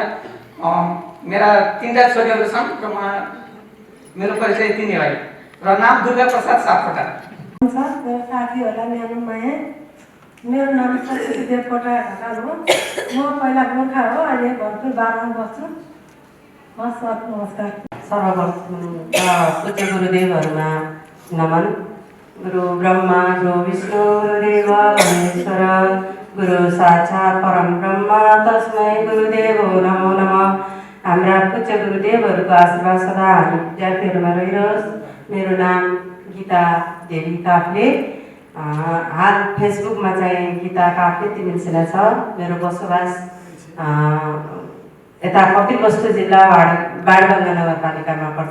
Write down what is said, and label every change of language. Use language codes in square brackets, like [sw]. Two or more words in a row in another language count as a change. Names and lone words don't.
[ne] मेरा 3टा छोरीहरू छन् र मेरो परिचय यति नै हो र नाम दुर्गा प्रसाद सापकोटा। मेरो साथीहरूलाई न्यानो माया। मेरो नाम सरस्वती देवकोटा ढकाल हो। म पहिला गोर्खा हो, अहिले भरतपुर 12 बस्छु। हस् सर, नमस्कार। पूज्य गुरुदेवहरूमा नमन। [sa] गुरु ब्रह्मा गुरु विष्णु गुरुदेव महेश्वर गुरु साक्षात् परम ब्रह्म तस्मै गुरुदेव नमो नमः। [ne] हाम्रा पूज्य गुरुदेवहरूको आशीर्वाद सदा हामी विद्यार्थीहरूमा रहिरहोस्। मेरो नाम गीता देवी काफ्ले। हाल फेसबुकमा चाहिँ गीता काफ्ले तिमिलसिला छ। मेरो बसोबास यता कपिलवस्तु जिल्ला बाणगङ्गा नगरपालिकामा पर्छ।